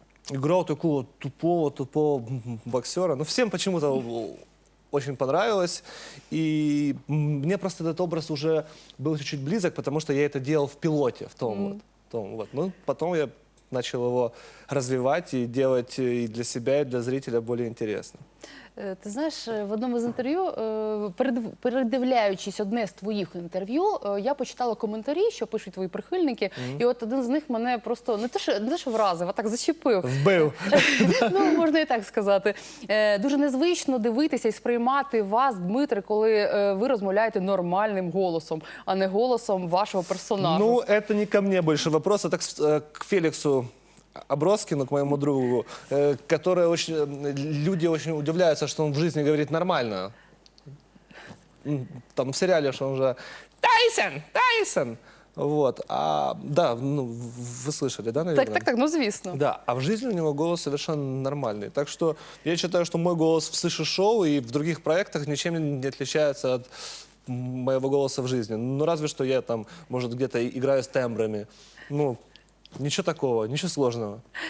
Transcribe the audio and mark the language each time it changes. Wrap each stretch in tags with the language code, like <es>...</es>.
<ru>Играл такого тупого боксера. Но всем почему-то очень понравилось. И мне просто этот образ уже был чуть-чуть близок, потому что я это делал в пилоте, в том вот. Ну, потом я начал его развивать и делать и для себя, и для зрителя более интересно.</ru> <uk>Ти знаєш, в одному з інтерв'ю, передивляючись одне з твоїх інтерв'ю, я почитала коментарі, що пишуть твої прихильники, і от один з них мене просто не те, що вразив, а так зачепив. Вбив. Ну, можна і так сказати. Дуже незвично дивитися і сприймати вас, Дмитре, коли ви розмовляєте нормальним голосом, а не голосом вашого персонажу.</uk> <ru>Ну, это не ко мне больше вопрос, это к Феликсу Аброскину, к моему другу, люди очень удивляются, что он в жизни говорит нормально. Там в сериале, что он же Тайсон! Вот. Да, ну, вы слышали, да, наверное?</ru> <uk>Так, ну звісно.</uk> <ru>Да, а в жизни у него голос совершенно нормальный. Так что я считаю, что мой голос в суши-шоу и в других проектах ничем не отличается от моего голоса в жизни. Ну, разве что я там, может, где-то играю с тембрами.</ru> <uk>Ну, нічого такого, нічого</uk> <ru>сложного.</ru>